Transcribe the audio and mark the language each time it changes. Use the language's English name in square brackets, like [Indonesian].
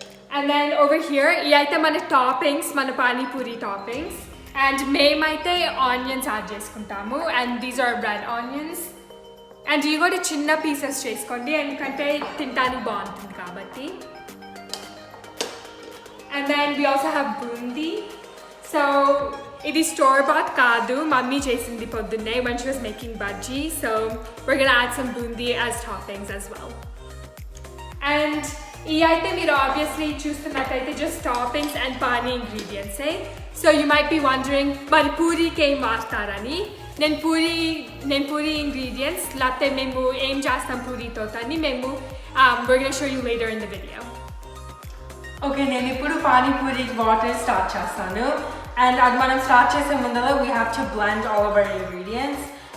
[English] And then over here [Telugu] ఇవైతే మన toppings, మన పానీపూరి టాపింగ్స్. అండ్ మేమైతే ఆనియన్స్ యాడ్ చేసుకుంటాము. And [English] These are red onions. [Telugu] And ఇవి కూడా చిన్న పీసెస్ చేసుకోండి ఎందుకంటే తినడానికి బాగుంటుంది కాబట్టి. [English] And then we also have bundi. [Telugu] So ఇది store bought కాదు, మమ్మీ చేసింది పొద్దున్నే [English] when she was making bhaji. So we're gonna add some bundi as toppings as well. And [Telugu] ఈ అయితే మీరు obviously చూస్తున్నట్టయితే [English] just toppings and pani ingredients. So you might be wondering [Telugu] మరి పూరికి ఏం వాడతారని. నేను పూరి ఇంగ్రీడియంట్స్ లేకపోతే మేము ఏం చేస్తాం పూరితో అని మేము [English] we're gonna show you later in the video. [Telugu] Okay, నేను ఇప్పుడు పానీపూరి వాటర్ స్టార్ట్ చేస్తాను. అండ్ అది మనం స్టార్ట్ చేసే ముందర [English] We have to blend all over ingredients.